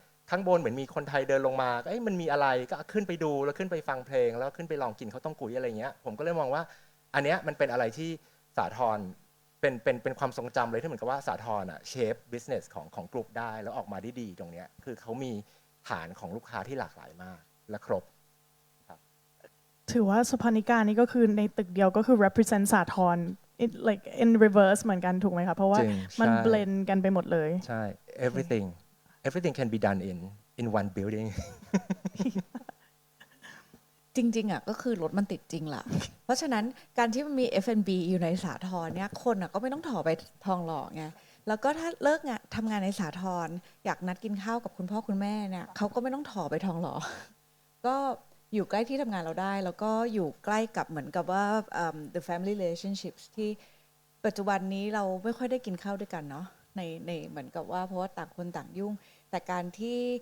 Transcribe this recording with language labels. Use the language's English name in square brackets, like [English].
[Thai] ข้างบนเหมือนมีคนไทยเดินลงมาก็มันมีอะไรก็ขึ้นไปดูแล้วขึ้นไปฟังเพลงแล้วขึ้นไปลองกินข้าวต้มกุ้ยอะไรเงี้ยผมก็เลยมองว่าอันเนี้ยมันเป็นอะไรที่สาทรเป็นความทรงจำเลยที่เหมือนกับว่าสาทรเชฟบิสเนสของกลุ่มได้แล้วออกมาได้ดีตรงเนี้ยคือเขามีฐานของลูกค้าที่หลากหลายมากและครบ ถือว่าสุพรรณิกานี่ก็คือในตึกเดียวก็คือ represent สาทร [English] like in reverse [Thai] เหมือนกันถูกไหมคะเพราะว่ามัน blend กันไปหมดเลย ใช่ [English] everything can be done in one building [Thai] จริงๆก็คือรถมันติดจริงล่ะ เพราะฉะนั้นการที่มันมี F&B อยู่ในสาทรเนี่ยคนก็ไม่ต้องถอไปทองหล่อไงแล้วก็ถ้าเลิกงานทำงานในสาทรอยากนัดกินข้าวกับคุณพ่อคุณแม่เนี่ยเขาก็ไม่ต้องถอไปทองหล่อ ก็อยู่ใกล้ที่ทำงานเราได้แล้วก็อยู่ใกล้กับเหมือนกับว่า [English] the family relationships [Thai] ที่ปัจจุบันนี้เราไม่ค่อยได้กินข้าวด้วยกันเนาะในเหมือนกับว่าเพราะว่าต่างคนต่างยุ่งแต่การที่